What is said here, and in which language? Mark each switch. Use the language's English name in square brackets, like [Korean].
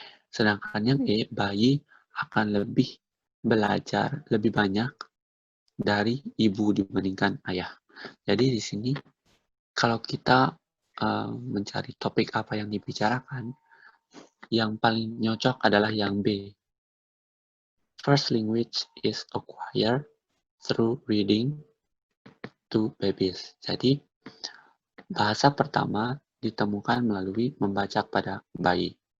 [Indonesian] Sedangkan yang E, bayi akan belajar lebih banyak dari ibu dibandingkan ayah. Jadi di sini kalau kita mencari topik apa yang dibicarakan, yang paling nyocok adalah yang B. [English] First language is acquired through reading to babies. [Indonesian] Jadi bahasa pertama ditemukan melalui membaca pada bayi.